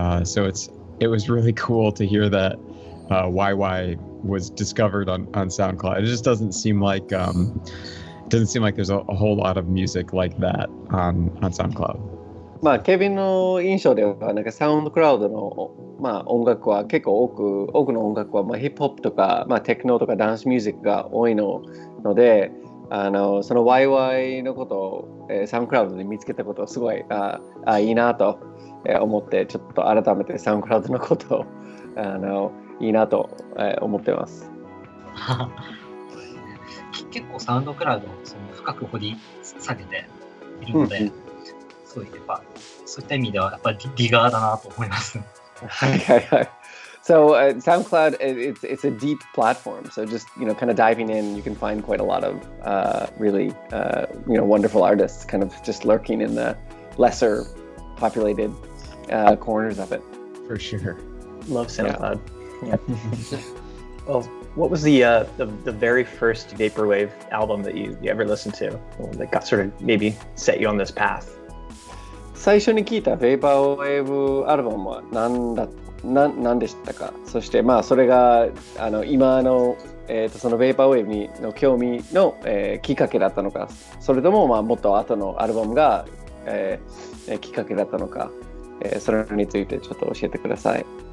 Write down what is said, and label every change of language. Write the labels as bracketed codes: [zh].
[en] So it was really cool to hear that YY was discovered on SoundCloud. It just doesn't seem like there's a whole lot of music like that on SoundCloud. [ja] まあケビンの印象ではなんかサウンドクラウドのまあ音楽は結構多くの音楽はまあヒップホップとかまあテクノとかダンスミュージックが多いので、その YY のことを、サウンドクラウドで見つけたことをすごいいいなと思ってちょっと改めてサウンドクラウドのことをいいなと思ってます。結構サウンドクラウドを深く掘り下げているので、そういった意味ではやっぱりリガーだなと思います。はいはいはい。 [en] So SoundCloud, it's a deep platform. So just kind of diving in, you can find quite a lot of really wonderful artists, kind of just lurking in the lesser populated corners of it. For sure. Love SoundCloud. Yeah. Well, what was the very first vaporwave album that you ever listened to that got sort of maybe set you on this path? [ja] 最初に聞いたベーパーウェーブアルバムは何でしたか？そしてまあそれが今の、そのベーパーウェーブの興味の、きっかけだったのか、それともまあもっと後のアルバムが、きっかけだったのか、それについてちょっと教えてください。